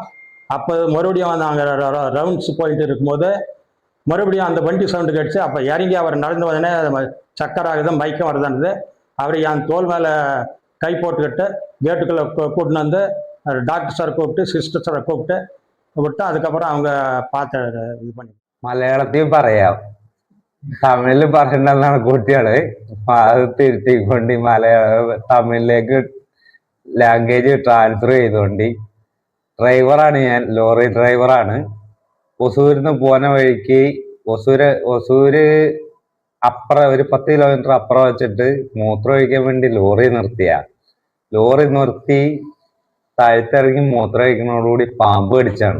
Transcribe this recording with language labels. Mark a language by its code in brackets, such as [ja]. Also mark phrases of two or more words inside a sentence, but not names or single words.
[ta] அப்போ மறுபடியும் வந்து அங்கே ரவுண்ட்ஸ் போயிட்டு இருக்கும்போது மறுபடியும் அந்த வண்டி சவுண்டு கிடச்சி அப்போ இறங்கி அவர் நடந்து வந்தனே சக்கர் ஆகுது, மயக்கம் வருதானது. அவர் என் தோல் மேலே கை போட்டுக்கிட்டு கேட்டுக்குள்ளே கூட்டின்னு வந்து டாக்டர் சார் கூப்பிட்டு சிஸ்டர் சாரை கூப்பிட்டு விட்டு அதுக்கப்புறம் அவங்க பார்த்து இது பண்ணி. [ml] മലയാളത്തിൽ പറയാം, തമിഴിൽ പറയണ്ടെന്നാണ് കുട്ടികള്. അത് തിരുത്തിക്കൊണ്ട് തമിഴിലേക്ക് [en] language transfer [ml] ചെയ്തുകൊണ്ട്. ഡ്രൈവറാണ് ഞാൻ, ലോറി ഡ്രൈവറാണ്. ഒസൂരിന്ന് പോകുന്ന വഴിക്ക് ഒസൂര് അപ്പുറം ഒരു 10 കിലോമീറ്റർ അപ്പുറം വെച്ചിട്ട് മൂത്രം ഒഴിക്കാൻ വേണ്ടി ലോറി നിർത്തി താഴത്തിറങ്ങി മൂത്രം ഒഴിക്കുന്നതോടുകൂടി പാമ്പ് കടിച്ചാണ്.